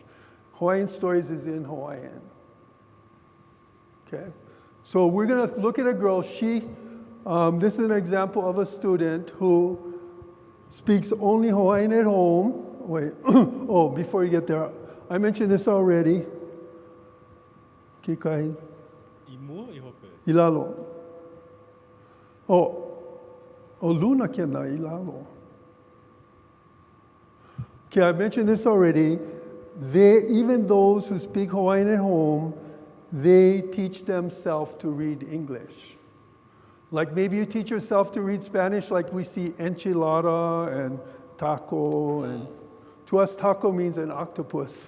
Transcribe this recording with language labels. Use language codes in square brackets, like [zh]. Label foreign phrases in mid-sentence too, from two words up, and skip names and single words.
[en] Hawaiian stories is in Hawaiian. Okay, so we're going to look at a girl. This is an example of a student who speaks only Hawaiian at home. Wait, oh, before you get there, I mentioned this already. [haw] Kikai. Ilalo. Oh, Luna kena ilalo. [en] Okay, I mentioned this already. Even those who speak Hawaiian at home, they teach themselves to read English. Like maybe you teach yourself to read Spanish, like we see enchilada and taco, and to us taco means an octopus.